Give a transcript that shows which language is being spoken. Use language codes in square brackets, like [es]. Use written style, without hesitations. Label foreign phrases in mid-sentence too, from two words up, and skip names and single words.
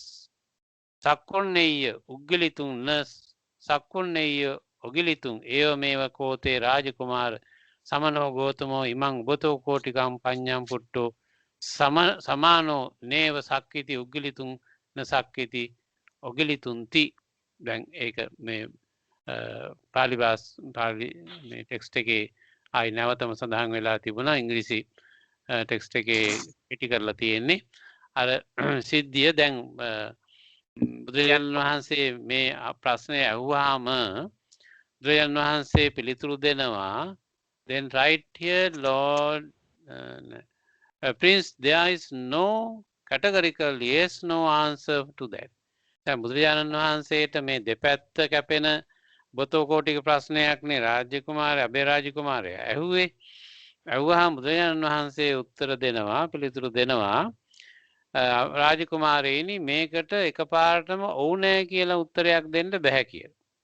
[pi] සක්කුන්නේය උග්ගිලිතුං න සක්කුන්නේය ඔගිලිතුං ඒවමේව කෝතේ රාජකුමාර සමනෝ ගෝතමෝ ඉමං බොතෝ කෝටිකම් පඤ්ඤං පුට්ටෝ සමානෝ නේව සක්කිති උග්ගිලිතුං න සක්කිති ඔගිලිතුන්ති [si] දැන් ඒක මේ පාලි මේ ටෙක්ස්ට් එකේ ආයි නැවතම සඳහන් වෙලා තිබුණා ඉංග්‍රීසි ටෙක්ස්ට් එකේ පිටි කරලා තියෙන්නේ අර සිද්ධිය දැන් බුදුරජාණන් වහන්සේ මේ ප්‍රශ්නය අහුවාම බුදුරජාණන් වහන්සේ පිළිතුරු දෙනවා [en] then right here Lord Prince there is no categorical yes no answer to that [si] දැන් බුදුරජාණන් වහන්සේට මේ දෙපැත්ත කැපෙන බොතෝ කෝටික ප්‍රශ්නයක්නේ රාජ්‍ය කුමාරය අබේ රාජ කුමාරයා ඇහුවාම බුදුරජාණන් වහන්සේ උත්තර දෙනවා පිළිතුරු දෙනවා රාජකුමාරයනි මේකට එකපාරටම ඔව් නෑ කියලා උත්තරයක් දෙන්න බෑ කියලා.